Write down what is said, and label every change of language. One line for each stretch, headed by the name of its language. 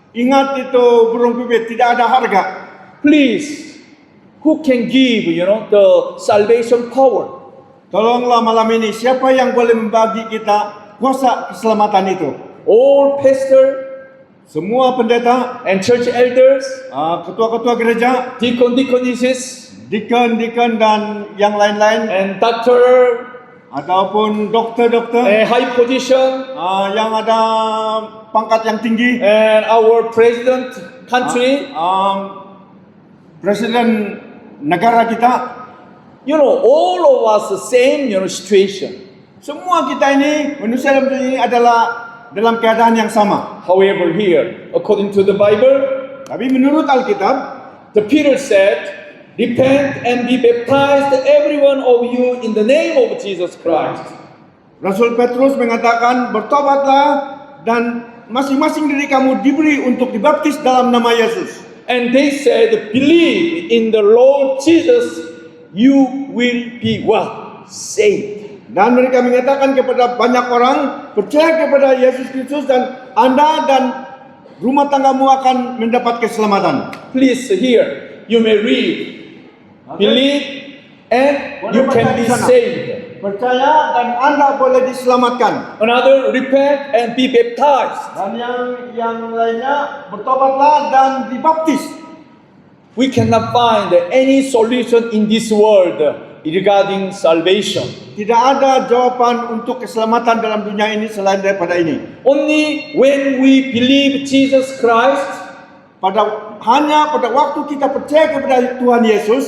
Malay: Ingat itu burung pipit, tidak ada harga.
English: Please, who can give, the salvation power?
Malay: Tolonglah malam ini, siapa yang boleh membagi kita kuasa keselamatan itu?
English: All pastor
Malay: Semua pendeta,
English: and church elders,
Malay: ketua-ketua gereja,
English: deacon-deaconesses,
Malay: deacon dan yang lain-lain,
English: and doctor,
Malay: ataupun dokter-dokter,
English: and high position,
Malay: yang ada pangkat yang tinggi,
English: and our president, country,
Malay: Presiden negara kita,
English: all of us the same, situation.
Malay: semua kita ini, manusia dalam dunia ini adalah dalam keadaan yang sama.
English: However, here, according to the Bible,
Malay: Tapi menurut Alkitab,
English: the Peter said, repent and be baptized, every one of you, in the name of Jesus Christ.
Malay: Rasul Petrus mengatakan, bertobatlah dan masing-masing dari kamu diberi untuk dibaptis dalam nama Yesus.
English: And they said, believe in the Lord Jesus, you will be what? Saved.
Malay: Dan mereka mengatakan kepada banyak orang, percaya kepada Yesus Kristus dan Anda dan rumah tanggamu akan mendapat keselamatan.
English: Please, here, you may read, believe and you can be saved.
Malay: Percaya dan Anda boleh diselamatkan.
English: Another, repent and be baptized.
Malay: Dan yang lainnya, bertobatlah dan dibaptis.
English: We cannot find any solution in this world regarding salvation.
Malay: Tidak ada jawaban untuk keselamatan dalam dunia ini selain daripada ini.
English: Only when we believe Jesus Christ,
Malay: Hanya pada waktu kita percaya kepada Tuhan Yesus,